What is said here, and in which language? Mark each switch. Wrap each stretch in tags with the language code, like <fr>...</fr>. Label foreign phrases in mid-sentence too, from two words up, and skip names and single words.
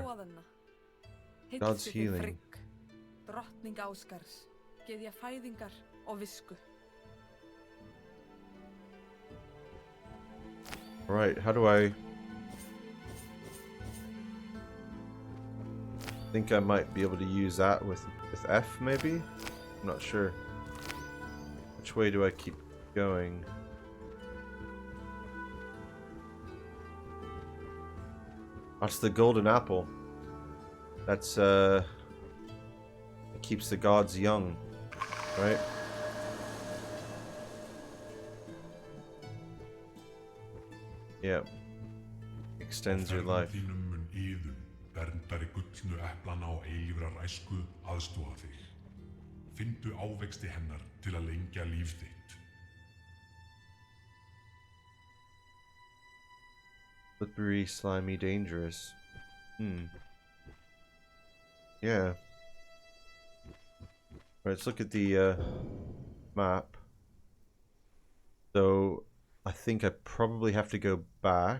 <en>God's healing.</en> <is>Drottning Ásgars, gyðja fæðingar og visku.</is> <en>Right, how do I... think I might be able to use that with F, maybe? I'm not sure. Which way do I keep going? That's the golden apple. That's, it keeps the gods young, right? Yeah. Extends your life.</en> <is>Þínum mun Iðunn, verndari gullnu eplana og eilífrar æsku, aðstoða þig. Finndu ávexti hennar til að lengja líf þitt.</is> <en>Slippery, slimy, dangerous. Yeah. Right, let's look at the map. So, I think I probably have to go back.</en>